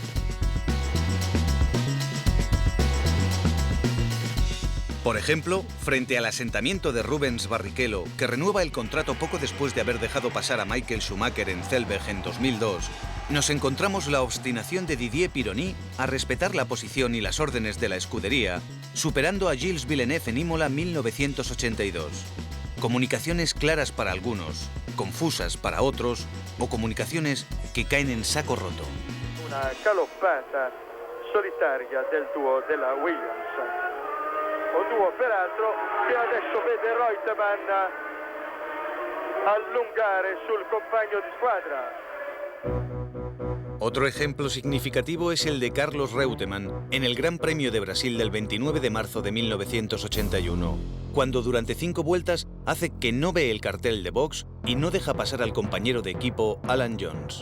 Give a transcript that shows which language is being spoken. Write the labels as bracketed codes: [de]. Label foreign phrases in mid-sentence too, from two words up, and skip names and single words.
[es] Por ejemplo, frente al asentamiento de Rubens Barrichello, que renueva el contrato poco después de haber dejado pasar a Michael Schumacher en Zellweg en 2002, nos encontramos la obstinación de Didier Pironi a respetar la posición y las órdenes de la escudería, superando a Gilles Villeneuve en Imola 1982. Comunicaciones claras para algunos, confusas para otros, o comunicaciones que caen en saco roto. [it] Una galoppata solitaria del duo della Williams. Un duo peraltro che adesso vede Reutemann allungare sul compagno di squadra. [es] Otro ejemplo significativo es el de Carlos Reutemann en el Gran Premio de Brasil del 29 de marzo de 1981, cuando durante 5 vueltas hace que no ve el cartel de box y no deja pasar al compañero de equipo Alan Jones.